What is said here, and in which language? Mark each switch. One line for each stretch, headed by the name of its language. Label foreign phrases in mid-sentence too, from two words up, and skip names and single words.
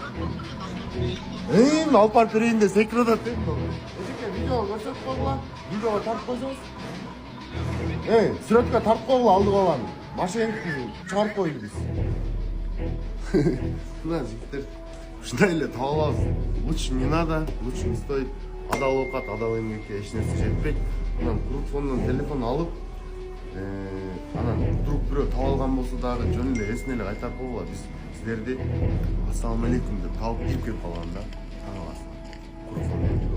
Kyrgyz: Алып барып берейин деп секирип атат. Эжеке видео көрсөтүп койгула. Видеого тартып койсоңуз. Сүрөткө тартып койгула алдыга аланы. машинканы чыгарып койду биз. Мына жигиттер ушундай эле таап алабыз.
Russian: Лучше не надо, лучше не стоит.
Kyrgyz: Адал оокат, адал эмгекке эч нерсе жетпейт. Анан куртфондон телефон алып, анан вдруг бирөө таап алган болсо дагы жөн эле эсине эле кайтарып койгула. Биз силерди ассалам алейкум деп таап кирип келип калган да. Таң аласың. Куртфондон